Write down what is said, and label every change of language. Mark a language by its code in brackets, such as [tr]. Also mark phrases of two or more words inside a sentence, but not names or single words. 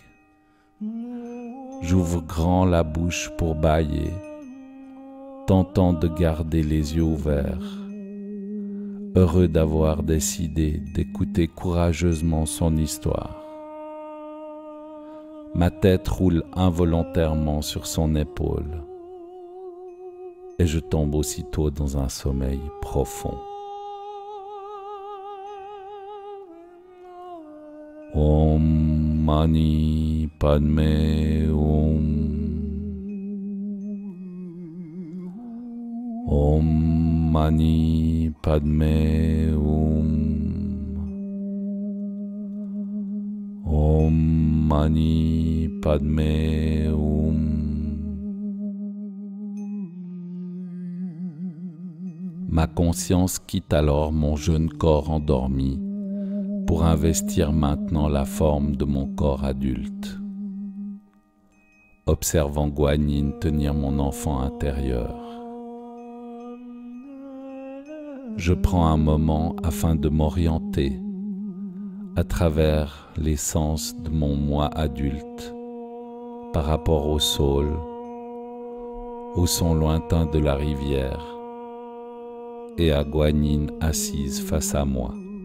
[fr] J'ouvre grand la bouche pour bâiller, tentant de garder les yeux ouverts, heureux d'avoir décidé d'écouter courageusement son histoire. Ma tête roule involontairement sur son épaule et je tombe aussitôt dans un sommeil profond. [sa] Om Mani Padme Hum. Om Mani Padme Hum. Om Mani Padme Hum. [fr] Ma conscience quitte alors mon jeune corps endormi pour investir maintenant la forme de mon corps adulte. Observant Guanyin tenir mon enfant intérieur, je prends un moment afin de m'orienter à travers les sens de mon moi adulte par rapport au sol, au son lointain de la rivière et à Guanyin assise face à moi.